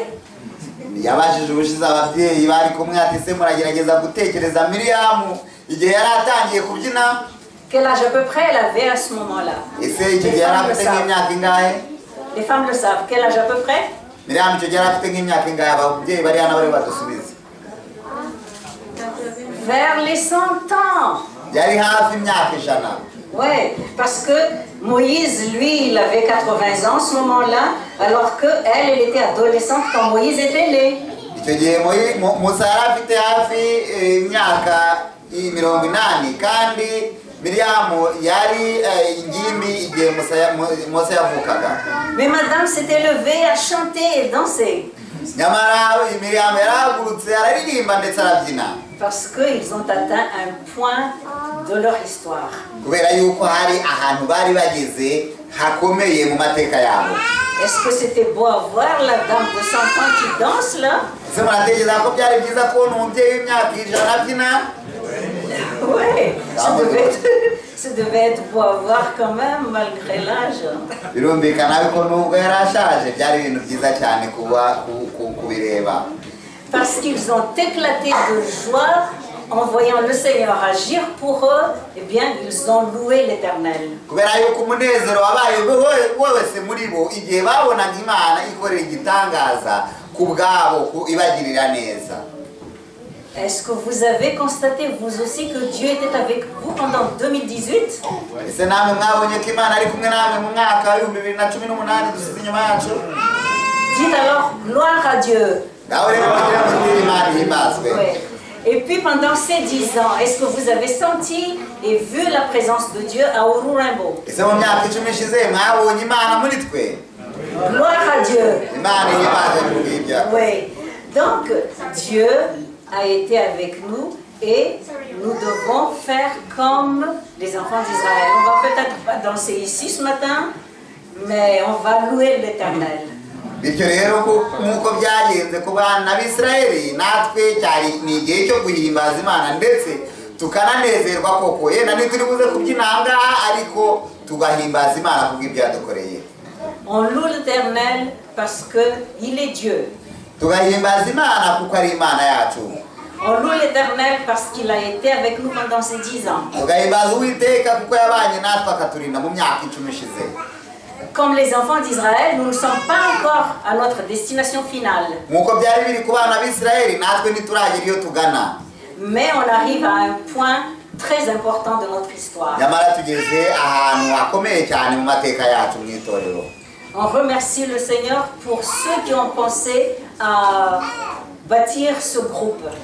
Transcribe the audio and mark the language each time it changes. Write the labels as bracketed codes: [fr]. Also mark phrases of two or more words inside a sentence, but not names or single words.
[rw] yabashije ubushize ababyeyi bari kumwe ati se muragerageza gutekereza Miriyamu igihe yari atangiye kubyina. [fr] Quel âge à peu près elle avait à ce moment-là? [rw] Ese icyo gihe yari afite nk'imyaka ingahe? [fr] Les femmes le savent. Quel âge à peu près? [rw] Miriyamu icyo gihe yari afite nk'imyaka ingahe? Ababyeyi bari hano bari badusubize. [fr] Vers les 100 ans. [rw] Yari hafi imyaka 100. [fr] Ouais, parce que Moïse, lui, il avait 80 ans à ce moment-là, alors qu'elle, elle était adolescente quand Moïse était né. [rw] Icyo gihe Musa yari afite hafi imyaka 80 kandi Miriyamu yari ingimbi igihe Musa yavukaga. [fr] Mais madame s'était levée à chanter et danser. [rw] Nyamara Miriyamu yarahagurutse araririmba ndetse arabyina. [fr] Parce qu'ils ont atteint un point de leur histoire. [rw] Kubera yuko hari ahantu bari bageze hakomeye mu mateka yabo. [fr] Est-ce que c'était beau à voir la dame de 100 ans qui danse là? [rw] Ese muratekereza ko byari byiza kubona umubyeyi w'imyaka 100 abyina? [fr] Oui, ça devait être beau à voir quand même malgré l'âge. [rw] Birumvikana ko nubwo yari ashaje byari ibintu byiza cyane kuba kubireba. [fr] Parce qu'ils ont éclaté de joie en voyant le Seigneur agir pour eux, eh bien, ils ont loué l'Éternel. [rw] Kubera yuko umunezero wabaye wese muri bo igihe babonaga Imana ikorera igitangaza ku bwabo ibagirira neza. [fr] Est-ce que vous avez constaté vous aussi que Dieu était avec vous pendant 2018? [rw] Ese namwe mwabonye ko Imana ari kumwe namwe mu mwaka wa 2018 dusize inyuma yacu? [fr] Dites alors gloire à Dieu. Ouais. Et puis pendant ces 10 ans, est-ce que vous avez senti et vu la présence de Dieu à Ururimbo? Gloire à Dieu. Oui. Donc Dieu a été avec nous et nous devons faire comme les enfants d'Israël. On va peut-être pas danser ici ce matin, mais on va louer l'Éternel. [rw] Bityo rero nkuko byagenze ku bana b'Israeli natwe cyari ni igihe cyo guhimbaza Imana ndetse tukananezerwa koko yenda ntituri buze kubyina ngaha ariko tugahimbaza Imana kubw'ibyo yadukoreye. [fr] On loue l'Éternel parce que il est Dieu. [rw] Tugahimbaza Imana kuko ari Imana yacu. [fr] On loue l'Éternel parce qu'il a été avec nous pendant ces 10 ans. [rw] Tugahimbaza Uwiteka kuko yabanye natwe akaturinda mu myaka 10 ishize. [fr] Comme les enfants d'Israël, nous ne sommes pas encore à notre destination finale. Mais on arrive à un point très important de notre histoire. On remercie le Seigneur pour ceux qui ont pensé à bâtir ce groupe.